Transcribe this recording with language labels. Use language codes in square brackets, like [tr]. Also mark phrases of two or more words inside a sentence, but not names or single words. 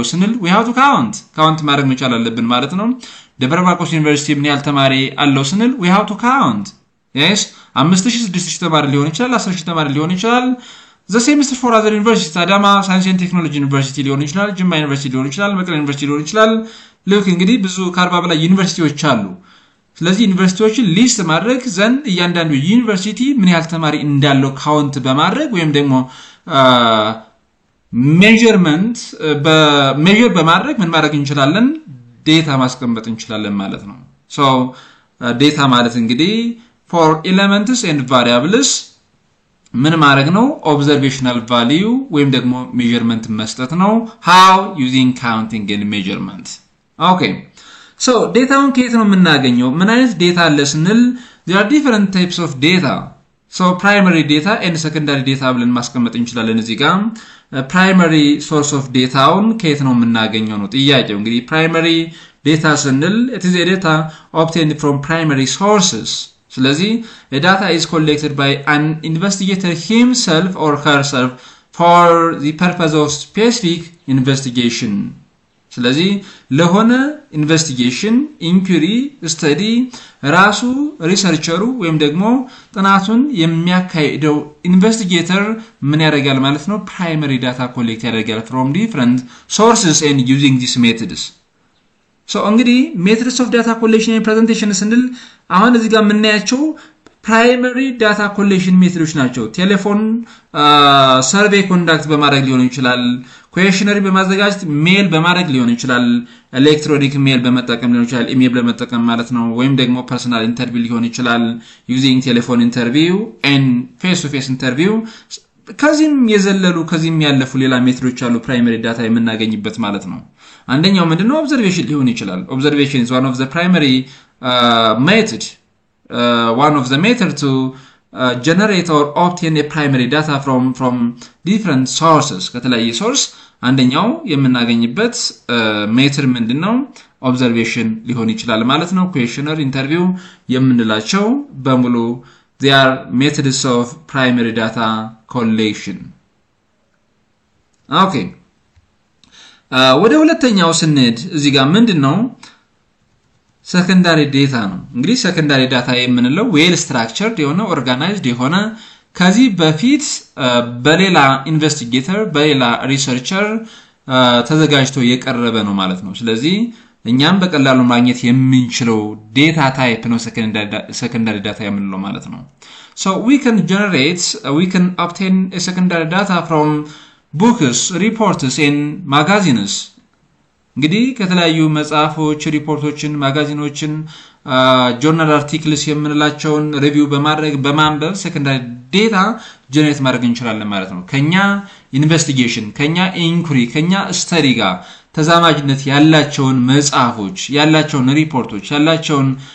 [am] ስንል [en] we have to count [am] ማድረግ መቻል አለብን ማለት ነው ደብረ ማርቆስ ዩኒቨርሲቲ ምን ያህል ተማሪ አለው ስንል [en] we have to count yes [am] 5000 6000 ተማሪ ሊሆን ይችላል 10000 ተማሪ ሊሆን ይችላል [en] the same is for other universities [am] አዳማ ሳይንስ ኤንድ ቴክኖሎጂ ዩኒቨርሲቲ ሊሆን ይችላል ጅማ ዩኒቨርሲቲ ሊሆን ይችላል መቀሌ ዩኒቨርሲቲ ሊሆን ይችላል ልክ እንግዲህ ብዙ ከ40 በላይ ዩኒቨርሲቲዎች አሉ ስለዚህ ዩኒቨርሲቲዎችን ሊስት ማድረግ ዘንድ እያንዳንዱ ዩኒቨርሲቲ ምን ያህል ተማሪ እንዳለው ካውንት በማድረግ ወይም ደግሞ [en] measurement measure [am] በማድረግ ምን ማድረግ እንችላለን ዴታ ማስቀመጥ እንችላለን ማለት ነው ዴታ ማለት እንግዲህ for [en] elements and variables [am] ምን ማድረግ ነው [en] observational value [am] ወይም ደግሞ measurement መስጠት ነው [en] how using counting and measurement okay [am] ዴታውን ከየት ነው የምናገኘው ምን አይነት ዴታ አለ ስንል [en] there are different types of data primary data and secondary data [am] ብለን ማስቀመጥ እንችላለን እዚህ ጋር [en] primary source of data [am] ከየት ነው የምናገኘው ነው ጥያቄው እንግዲህ [en] primary data ስንል it is a data obtained from primary sources ስለዚህ a data is collected by an investigator himself or herself for the purpose of specific investigation [am] ስለዚህ ለሆነ [en] investigation inquiry study [am] ራሱ ሪሰርቸሩ ወይም ደግሞ ጥናቱን የሚያካሂደው ኢንቨስቲጌተር ምን ያደርጋል ማለት ነው [en] primary data collect [am] ያደርጋል [en] from different sources and using these methods [am] so እንግዲህ [en] methods of data collection and presentation [am] ስንል አሁን እዚህ ጋር የምናያቸው [en] primary data collection [am] methods ናቸው ቴሌፎን [en] survey conduct [am] በማድረግ ሊሆን ይችላል questionnaire በማዘጋጀት ሜል በማድረግ ሊሆን ይችላል [en] electronic mail [am] በመጠቀም ሊሆን ይችላል ኢሜል በመጠቀም ማለት ነው ወይም ደግሞ personal interview ሊሆን ይችላል [en] using telephone interview and face to face interview [am] ከዚህም የዘለሉ ከዚህም ያለፉ ሌላ ሜትዶች አሉ primary data የምናገኝበት ማለት ነው አንደኛው ምንድነው observation ሊሆን ይችላል [en] observation is one of the primary method one of the method to generate or obtain a primary data from different sources ከተለያየ source [am] አንደኛው የምናገኝበት ሜትድ ምንድነው [en] observation [am] ሊሆን ይችላል ማለት ነው [en] questionnaire interview [am] የምንላቸው በሙሉ [en] they are methods of primary data collection okay [am] ወደ ሁለተኛው ስንሄድ እዚህ ጋር ምንድነው [en] secondary data [am] ነው እንግዲህ [en] secondary data [am] የምንለው [en] well structured [am] የሆነ organized የሆነ ከዚህ በፊት በሌላ ኢንቨስቲጌተር በሌላ ሪሰርቸር ተዘጋጅቶ የቀረበ ነው ማለት ነው ስለዚህ እኛም በቀላሉ ማግኘት የምንችለው [en] data type [am] ነው [en] secondary data [am] የምንለው ማለት ነው so [en] we can obtain a secondary data from books reports and magazines [am] እንግዲህ ከተለያዩ መጽሐፎች ሪፖርቶችን ማጋዚኖችን [en] journal articles [am] የምንላቸውን ሪቪው በማድረግ በማንበብ [en] secondary data generate [am] ማድረግ እንችላለን ማለት ነው ከኛ ኢንቨስቲጌሽን ከኛ ኢንኩሪ ከኛ ስተዲ ጋር ተዛማጅነት ያላቸውን መጽሐፎች ያላቸውን ሪፖርቶች ያላቸውን